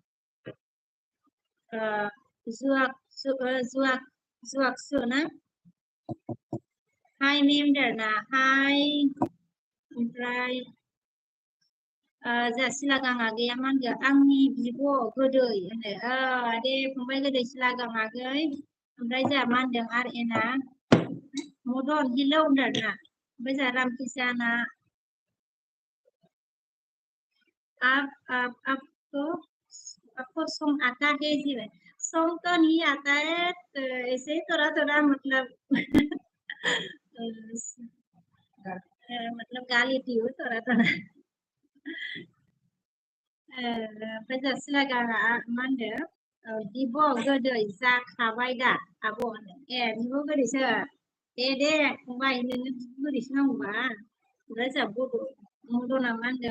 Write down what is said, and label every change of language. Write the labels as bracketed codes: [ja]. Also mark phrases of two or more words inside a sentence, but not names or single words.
[brx] जुवाकसु ना हाय मेमदारना हाय ओमफ्राय जोंहा सिलागां आगैया मा होनगोन आंनि बिब' गोदै होनो दे फंबाय गोदै सिलागां आगै ओमफ्राय जोंहा मा होनदों आर एना मदन हिलौ होनदोंना ओमफ्राय जोंहा रामकिसाना [hi] आपको सॉन्ग आता है जी सॉन्ग तो नहीं आता है तो ऐसे थोड़ा मतलब मतलब गा लेती हूँ थोड़ा [brx] ओमफ्राय जोंहा सिलागाङा मा होनदों बिब' गोदै जाखाबाय दा आब' होनो ए बिब' गोदैसो दे फंबाय नोंनो गोदैसो नांगौबा ओमफ्राय जोंहा मदना मा